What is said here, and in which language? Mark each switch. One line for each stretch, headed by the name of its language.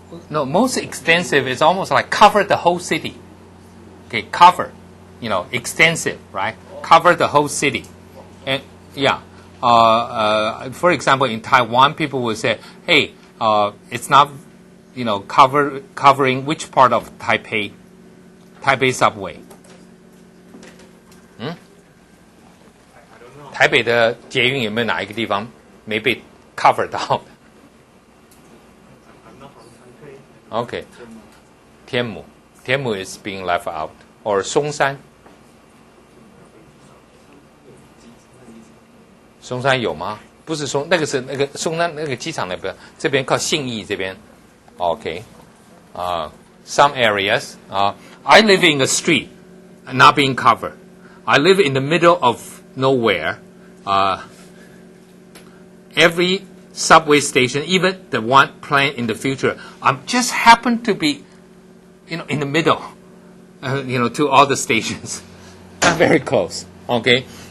English: No, most extensive is almost like cover the whole city. Okay, cover, extensive, right? Cover the whole city. And yeah, for example, in Taiwan, people will say, hey, it's not, covering which part of Taipei subway?
Chinese: 台北的捷运有没有哪一个地方没被 cover 到？
English: I'm not from Taipei. Okay, 天母 is being left out, or
Chinese: 松山有吗？不是那个是那个松山那个机场那边，这边靠信义这边。
English: Okay, some areas. I live in a street, not being covered. I live in the middle of nowhere. Every subway station, even the one planned in the future, just happen to be, in the middle, to all the stations. Not very close. Okay.